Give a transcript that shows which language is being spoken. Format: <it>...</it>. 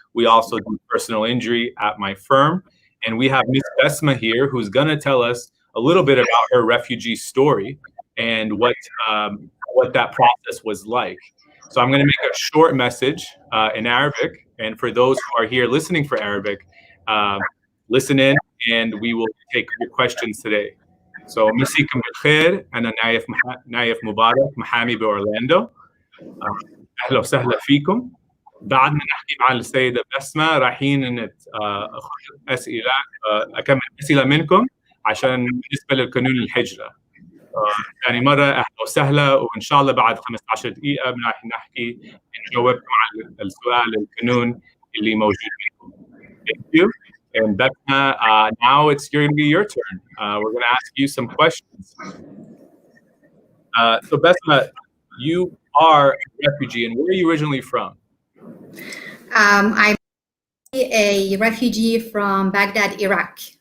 <en>We also do personal injury at my firm. And we have Miss Basma here, who's going to tell us a little bit about her refugee story and what that process was like. So I'm going to make a short message in Arabic. And for those who are here listening for Arabic, listen in and we will take your questions today.</en> <ar>So مسيكم بالخير. أنا نايف مبارك محامي بأورلاندو. أهلا وسهلا فيكم. بعد ما نحكي مع السيدة بسمة رايحين أخذ أسئلة أكمل أسئلة منكم عشان بالنسبة للقانون الهجرة. ثاني مرة أهلا وسهلا وإن شاء الله بعد 15 دقيقة راح نحكي نجاوبكم على السؤال القانون اللي موجود فيكم.</ar> <en>Thank you. And Basma, now it's going to be your turn. We're going to ask you some questions. So Basma, you are a refugee, and where are you originally from? I'm a refugee from Baghdad, Iraq.</en>